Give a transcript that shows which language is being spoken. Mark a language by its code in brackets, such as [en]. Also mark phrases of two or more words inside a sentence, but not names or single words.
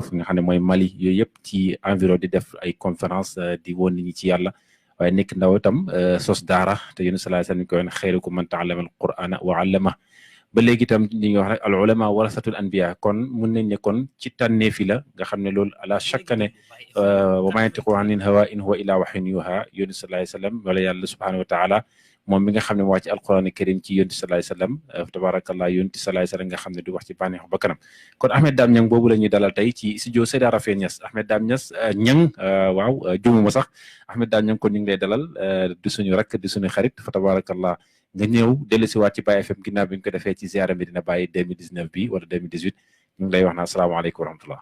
[wo] fi nga xam ne mooy Mali yooyu yëpp ci environ di def ay conférence di woon nit ñi ci yàlla waaye nekk ndaw itam sos daara te yéen [ar] صلى الله عليه وسلم [wo] koy wax [ar] خيركم من تعلم القرآن وعلم [wo] ba léegi itam li nga wax rek [ar] العلماء ورثة الأنبياء [wo] kon mun nañ ne kon ci tànneefi la nga xam ne loolu [ar] لا شك [wo] ne [ar] وما ينطق عن الهوى إن هو إلا وحي يوحى [wo] yónni sallallahu [ar] عليه وسلم [wo] wala yàlla [ar] سبحانه وتعالى [wo] moom mi nga xam ne mu wax ci [ar] القرآن الكريم [wo] ci yónni [ar] صلى الله عليه وسلم [wo] tabarakallah yónni [ar] صلى الله عليه وسلم [wo] nga xam ne du wax ci bànneexu bakkanam kon Ahmed Dame Niang boobu la ñuy dalal tey ci studio Seyda Rafet Niass Ahmed Dame Niass Niang waaw jumuma sax Ahmed Dame Niang kon ñu ngi lay dalal du suñu rakk du suñu xarit fa tabarakallah nga ñëw dellusiwaat ci Baye FM ginnaaw bi ñu ko defee ci ziara Medina Baye 2019 bi wala 2018 ñu ngi lay wax na [ar] السلام عليكم ورحمة الله.